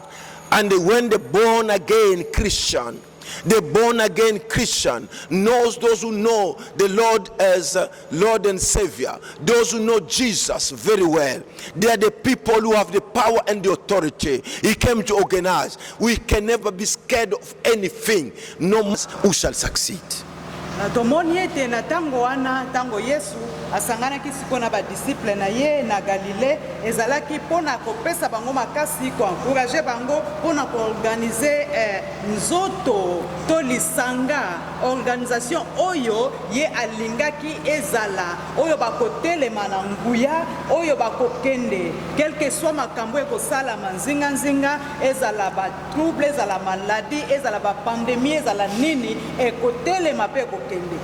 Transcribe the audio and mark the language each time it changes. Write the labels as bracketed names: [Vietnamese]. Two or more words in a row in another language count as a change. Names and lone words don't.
[English] And when the born again Christian, the born again Christian knows those who know the Lord as Lord and Savior, those who know Jesus very well, they are the people who have the power and the authority. He came to organize. We can never be scared of anything. No one who shall succeed. [Lingala] Na tomoni ete na tango wana, tango Yesu asanganaki siko na badisiple na ye na Galilée, ezalaki pona kopesa bango makasi, ko encourager bango pona ko organiser nzoto to lisanga, organisation oyo ye alingaki ezala, oyo bakotelema na nguya, oyo bakokende [French] quel que soit [Lingala] makambo ekosala manzinga nzinga, ezala ba trouble, ezala maladie, ezala ba pandemie, ezala nini, ekotelema pe kende.